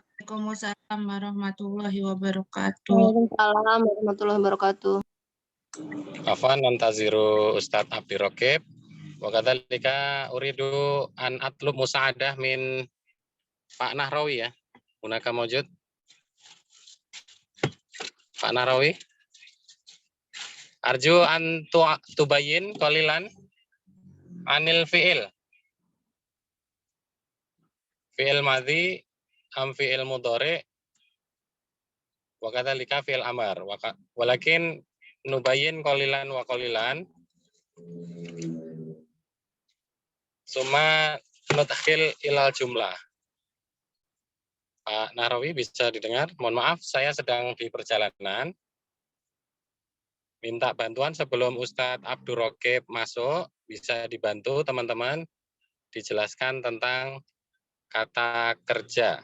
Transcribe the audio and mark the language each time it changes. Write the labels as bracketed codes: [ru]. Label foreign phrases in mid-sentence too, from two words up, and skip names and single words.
[ar] وعليكم السلام ورحمة الله وبركاته. وعليكم السلام ورحمة الله وبركاته. عفوا ننتظر Ustadz Abdi Rokib. وكذلك أريد أن أطلب مساعدة من Pak Nahrawi ya. هناك موجود. Pak Nahrawi. أرجو أن تبين قليلا عن الفعل. فعل ماض أم فعل مضارع وكذلك فعل أمر. ولكن نبين قليلا وقليلا. ثم ندخل إلى الجملة. [id] Pak Nahrawi bisa didengar? Mohon maaf, saya sedang di perjalanan. Minta bantuan sebelum Ustadz Abdur Rokib masuk, bisa dibantu teman-teman dijelaskan tentang kata kerja.